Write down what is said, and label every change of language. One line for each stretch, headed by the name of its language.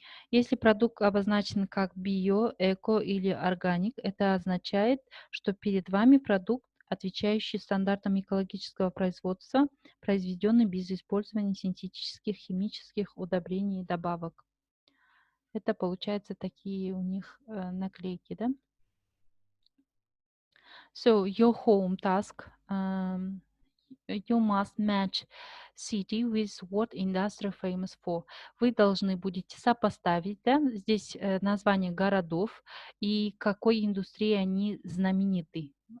Russian: Если продукт обозначен как био, эко или органик, это означает, что перед вами продукт, отвечающий стандартам экологического производства, произведенный без использования синтетических химических удобрений и добавок. Это получается такие у них наклейки, да?
English: So your home task, you must match city with what industry famous for.
Russian: Вы должны будете сопоставить, да, здесь название городов и какой индустрии они знамениты.